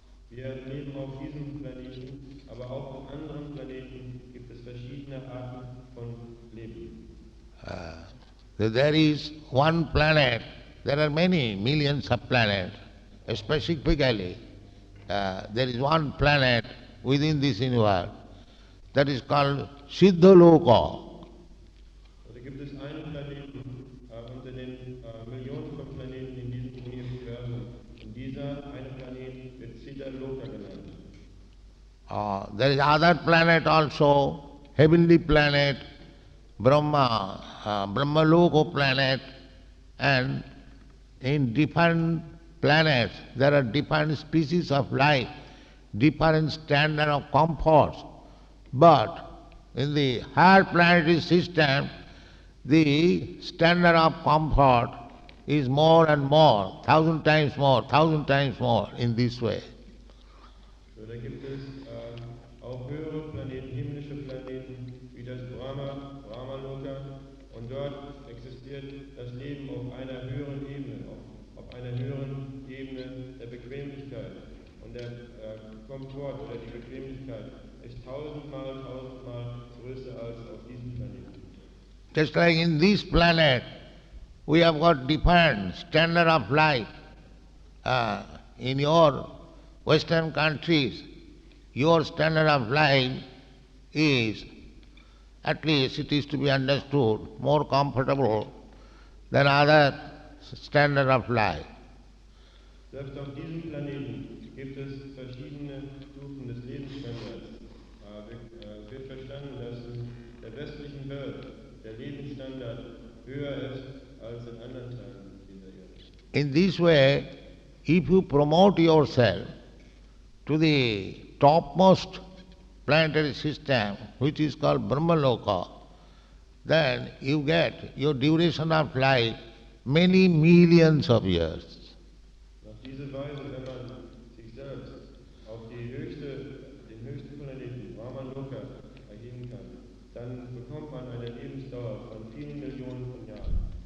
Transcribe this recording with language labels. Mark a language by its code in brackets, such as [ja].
[de] Wir leben auf diesem Planeten, aber auch auf anderen Planeten gibt es verschiedene Arten von Leben. [en] There is one planet, there are many millions of planets. Specifically, there is one planet within this universe that is called Siddhaloka. [de] Da gibt es einen Planeten unter den Millionen von Planeten in diesem Universum. Und dieser eine Planet wird Siddhaloka genannt. [en] There is other planet also, heavenly planet, Brahmaloko planet, and in different planets there are different species of life, different standard of comfort. But in the higher planetary system, the standard of comfort is more and more, 1,000 times more in this way. [de] So, da gibt es auch höhere Planeten, himmlische Planeten, wie das Brahmaloka, und dort existiert das Leben auf einer höheren Ebene, auf einer höheren Ebene der Bequemlichkeit. Und der Komfort oder die Bequemlichkeit ist 1000-mal größer als auf diesem Planeten. [en] Just like in this planet, we have got different standard of life. In your Western countries, your standard of life is, at least it is to be understood, more comfortable than other standard of life. [de] Selbst auf diesem Planeten gibt es verschiedene Stufen des Lebensstandards. Es wird verstanden, dass in der westlichen Welt der Lebensstandard höher ist als in anderen Teilen dieser Erde. [en] In this way, if you promote yourself to the topmost planetary system, which is called Brahmaloka, then you get your duration of life many millions of years. [de] Auf diese Weise, wenn man sich selbst auf den höchsten Planeten, Brahmaloka, erheben kann, dann bekommt man eine Lebensdauer von vielen Millionen von Jahren.